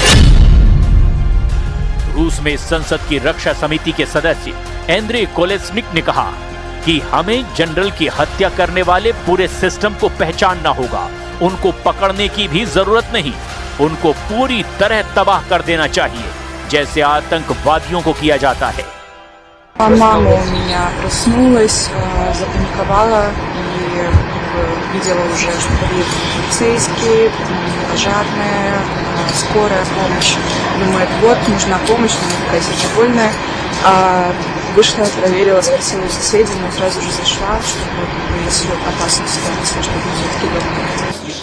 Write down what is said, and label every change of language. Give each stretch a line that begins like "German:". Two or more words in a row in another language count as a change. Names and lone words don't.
Hindi: रूस में संसद की रक्षा समिति के सदस्य एंड्रे कोलेस्निक ने कहा कि हमें जनरल की हत्या करने वाले पूरे सिस्टम को पहचानना होगा। उनको पकड़ने की भी जरूरत नहीं, उनको पूरी तरह तबाह कर देना चाहिए, जैसे आतंकवादियों को किया जाता है।
Russian: Мама у меня проснулась, запаниковала и видела уже, что подъехали полицейские, пожарные, скорая помощь. Думает, вот, нужна помощь, она такая сердобольная. Вышла, проверила, спросила у соседей, но сразу же зашла, чтобы если опасная ситуация, чтобы все-таки дома находились.